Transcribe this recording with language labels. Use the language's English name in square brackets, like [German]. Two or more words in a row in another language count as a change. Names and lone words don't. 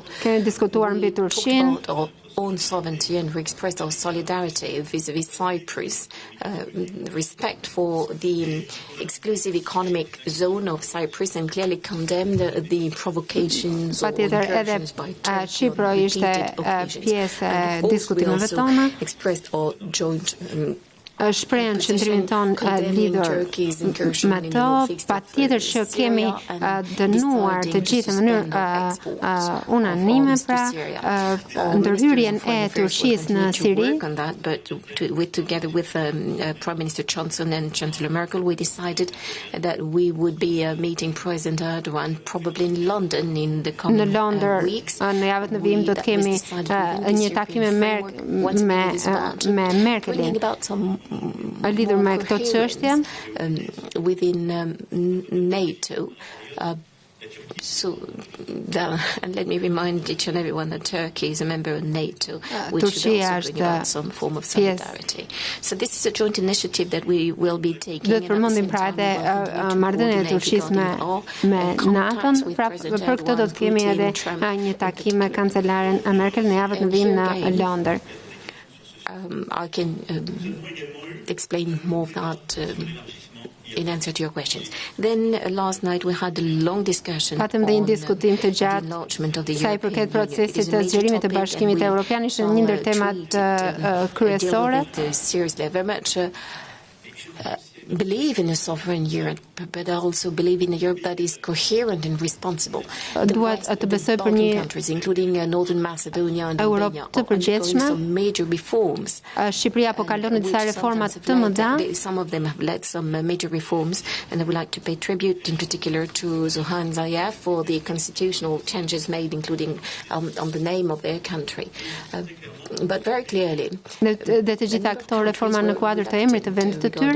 [Albanian] Kemi diskutuar mbi Turqinë. [English] Own sovereignty and we expressed our solidarity vis-à-vis Cyprus, respect for the exclusive economic zone of Cyprus and clearly condemned the provocations or incursions by Turkey on repeated occasions. And also expressed our joint [Albanian] shprehen qëndrimin tonë lidhur me to, patjetër që kemi dënuar të gjithë në mënyrë unanime pra ndërhyrjen e Turqisë në Siri. [English] But together with Prime Minister Johnson and Chancellor Merkel, we decided that we would be meeting President Erdogan probably in London in the coming weeks. [Albanian] Në javët në vijim do të kemi një takim me Merkelin. Lidhur me këto çështje. [English] Within NATO, And let me remind each and everyone that Turkey is a member of NATO, which should also bring about some form of solidarity. So this is a joint initiative that we will be taking. [Albanian] Do të përmendim pra edhe marrëdhëniet e Turqisë me NATO-n, pra për këtë do të kemi edhe një takim me kancelaren Merkel në javën e vijim në Londër. [English] I can explain more of that in answer to your questions. Then last night we had a long discussion on the enlargement of the European Union. It is a major topic and we deal with it seriously. I very much believe in a sovereign Europe, but I also believe in a Europe that is coherent and responsible. The Balkan countries, including Northern Macedonia and Albania, are undergoing some major reforms. [Albanian] Shqipëria po kalon disa reforma të mëdha. [English] Some of them have led some major reforms, and I would like to pay tribute in particular to Zohan Zaev for the constitutional changes made, including on the name of their country. But very clearly, [Albanian] dhe të gjitha këto reforma në kuadër të emrit të vendit të tyre.